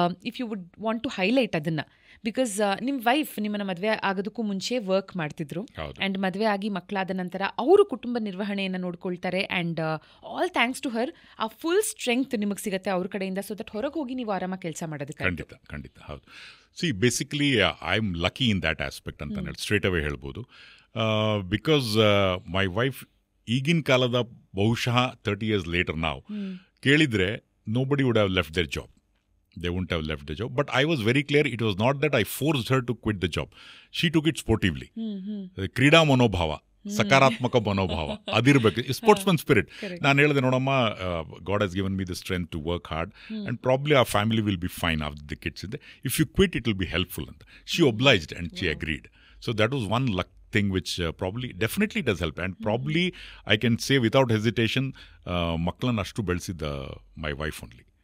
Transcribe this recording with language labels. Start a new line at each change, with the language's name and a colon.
English: if you would want to highlight
Kannada: ಅದನ್ನು, because ನಿಮ್ಮ wife ನಿಮ್ಮನ್ನ ಮದುವೆ ಆಗೋದಕ್ಕೂ ಮುಂಚೆ ವರ್ಕ್ ಮಾಡ್ತಿದ್ರು, ಆ್ಯಂಡ್ ಮದುವೆ ಆಗಿ ಮಕ್ಕಳಾದ ನಂತರ ಅವರು ಕುಟುಂಬ ನಿರ್ವಹಣೆಯನ್ನು ನೋಡ್ಕೊಳ್ತಾರೆ, and
English: all thanks to her
Kannada: ಆ ಫುಲ್ ಸ್ಟ್ರೆಂಗ್ತ್ ನಿಮಗೆ ಸಿಗುತ್ತೆ ಅವ್ರ ಕಡೆಯಿಂದ, ಸೊ ದಟ್ ಹೊರಗೆ ಹೋಗಿ ನೀವು ಆರಾಮಾಗಿ ಕೆಲಸ ಮಾಡೋದಕ್ಕೆ. ಖಂಡಿತ ಹೌದು.
English: see basically I am lucky in that aspect
Kannada: ಅಂತ ಹೇಳಿ
English: straight away
Kannada: ಹೇಳ್ಬೋದು.
English: because my wife
Kannada: ಈಗಿನ ಕಾಲದ ಬಹುಶಃ
English: 30 years later
Kannada: ನಾವು ಕೇಳಿದರೆ
English: nobody would have left their job. They wouldn't have left the job. But I was very clear, it was not that I forced her to quit the job. She took it sportively.
Kannada: ಕ್ರೀಡಾ ಮನೋಭಾವ, ಸಕಾರಾತ್ಮಕ ಮನೋಭಾವ ಅದಿರಬೇಕು, sportsman spirit. ನಾನು ಹೇಳಿದೆ, ನೋಡಮ್ಮ,
English: God has given me the strength to work hard and probably our family will be fine after the kids. If you quit, it will be helpful. And she obliged and she agreed. So that was one luck thing which probably definitely does help, and probably I can say without hesitation
Kannada: maklan ashtu belsidda
English: my wife only.